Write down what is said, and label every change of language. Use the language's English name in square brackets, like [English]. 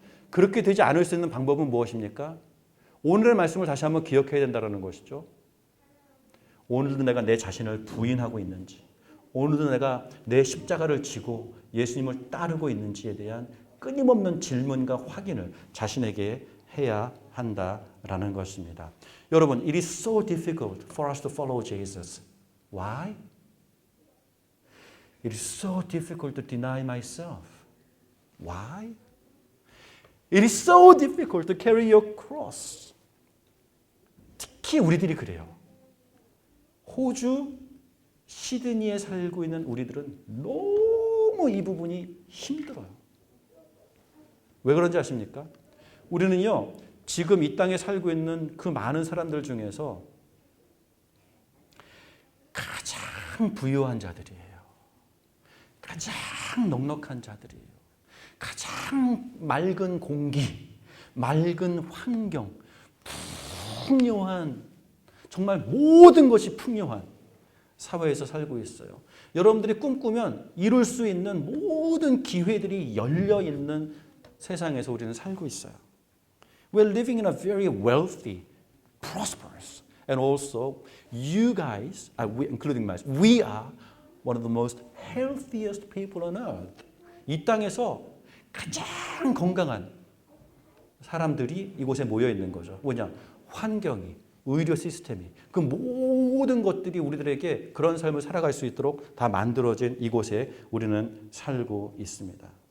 [Korean] 그렇게 되지 않을 수 있는 방법은 무엇입니까? 오늘의 말씀을 다시 한번 기억해야 된다는 것이죠. 오늘도 내가 내 자신을 부인하고 있는지, 오늘도 내가 내 십자가를 지고 예수님을 따르고 있는지에 대한 끊임없는 질문과 확인을 자신에게 해야 한다라는 것입니다. 여러분, [English] it is so difficult for us to follow Jesus. Why? It is so difficult to deny myself. Why? It is so difficult to carry your cross. [Korean] 특히 우리들이 그래요. 호주 시드니에 살고 있는 우리들은 너무 이 부분이 힘들어요. 왜 그런지 아십니까? 우리는요, 지금 이 땅에 살고 있는 그 많은 사람들 중에서 가장 부유한 자들이에요. 가장 넉넉한 자들이에요. 가장 맑은 공기, 맑은 환경, 풍요한, 정말 모든 것이 풍요한 사회에서 살고 있어요. 여러분들이 꿈꾸면 이룰 수 있는 모든 기회들이 열려 있는 세상에서 우리는 살고 있어요. [English] We're living in a very wealthy, prosperous, and also you guys, including myself, we are one of the most healthiest people on earth. [Korean] 이 땅에서 가장 건강한 사람들이 이곳에 모여 있는 거죠. 뭐냐? 환경이, 의료 시스템이, 그 모든 것들이 우리들에게 그런 삶을 살아갈 수 있도록 다 만들어진 이곳에 우리는 살고 있습니다.